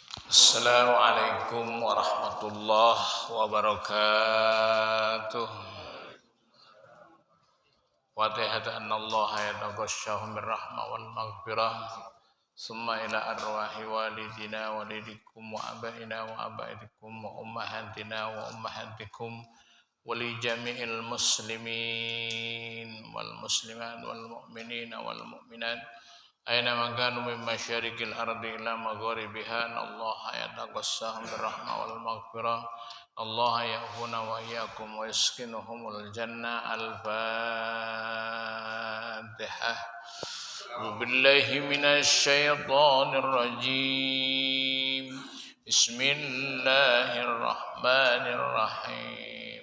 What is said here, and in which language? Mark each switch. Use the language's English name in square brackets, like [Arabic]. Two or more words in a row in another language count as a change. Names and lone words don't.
[Arabic] السلام عليكم ورحمة الله وبركاته. فاتحة الله يتغشاه من رحمة والمغفرة. ثم إلى أرواح والدينا والديكم وآبائنا وآبائكم وأمهاتنا وأمهاتكم ولجميع المسلمين والمسلمات والمؤمنين والمؤمنات أينما كانوا من مشارق الأرض إلى مغاربها. الله يتغشاه بالرحمة والمغفرة. الله يعفونا وإياكم ويسكنهم الجنة. Al-Fatihah. بالله من الشيطان الرجيم. بسم الله الرحمن الرحيم.